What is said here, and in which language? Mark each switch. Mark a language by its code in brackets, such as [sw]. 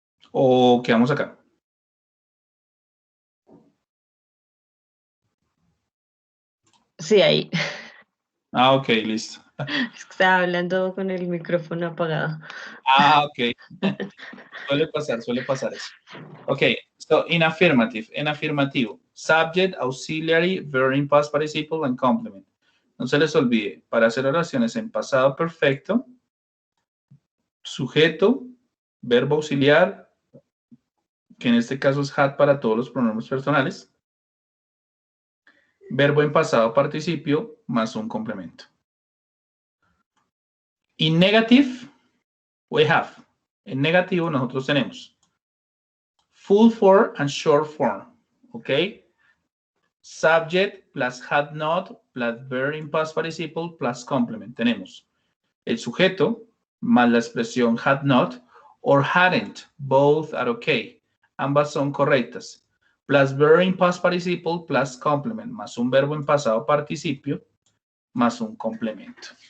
[es] ¿O quedamos acá? Sí, ahí. Ah, ok, listo. Es que estaba hablando con el micrófono apagado. Ah, ok. Suele pasar eso. [en] Ok, so in afirmativo, subject, auxiliary, verb in past participle and complement. [es] No se les olvide, para hacer oraciones en pasado perfecto, sujeto, verbo auxiliar, que en este caso es had para todos los pronombres personales, verbo en pasado participio más un complemento. [en] In negative, we have. [es] En negativo nosotros tenemos [en] full form and short form, ¿ok? Subject plus had not plus verb in past participle plus complement. [es] Tenemos el sujeto más la expresión [en] had not or hadn't. Both are okay. [es] Ambas son correctas. [en] Plus verb in past participle plus complement. [es] Más un verbo en pasado participio más un complemento.